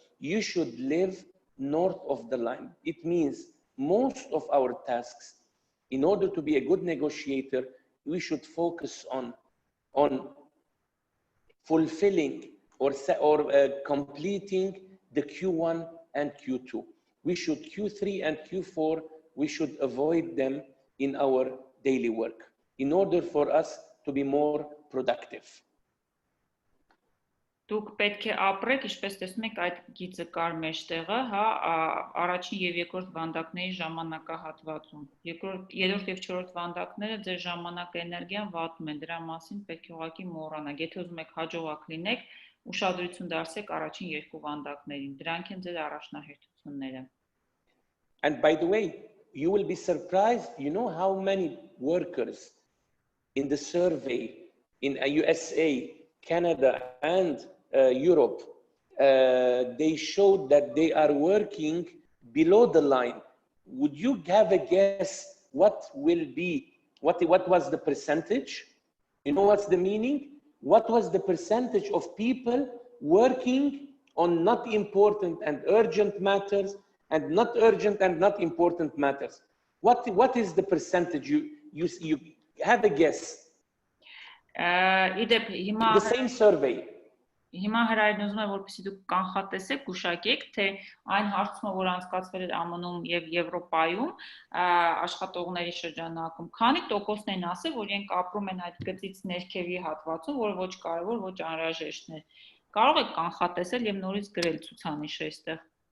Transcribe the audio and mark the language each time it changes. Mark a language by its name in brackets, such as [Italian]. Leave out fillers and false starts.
[English] You should live north of the line. It means most of our tasks, in order to be a good negotiator, we should focus on fulfilling or completing the Q1 and Q2. We should Q3 and Q4, we should avoid them in our daily work in order for us to be more productive. [Armenian] Դուք պետք է ապրեք, ինչպես տեսնում եք, այդ գիծը կար մեջտեղը, հա, առաջին եւ երկրորդ վանդակների ժամանակահատվածում։ Երրորդ եւ չորրորդ վանդակները ձեր ժամանակը էներգիան վատում են, դրա մասին պետք է ուղղակի մոռանաք։ Եթե ուզում եք հաջողակ լինեք, ուշադրություն դարձրեք առաջին երկու վանդակներին, դրանք են ձեր առաջնահերթությունները։ [English] And by the way, you will be surprised, you know how many workers in the survey in USA, Canada, and Europe, they showed that they are working below the line. Would you have a guess what was the percentage? You know what's the meaning? What was the percentage of people working on not important and urgent matters and not urgent and not important matters? What is the percentage? You have a guess? The same survey. [Armenian] Հիմա Հրայրն ուզում է, որպեսզի դուք կանխատեսեք, գուշակեք, թե այն հարցումը, որ անցկացվել էր ԱՄՆ-ում եւ Եվրոպայում, աշխատողների շրջանակում, քանի տոկոսն են ասել, որ իրենք ապրում են այդ գծից ներքևի հատվածում, որը ոչ կարևոր, ոչ անհրաժեշտ է։ Կարող եք կանխատեսել եւ նորից գրել ցուցանիշը այստեղ։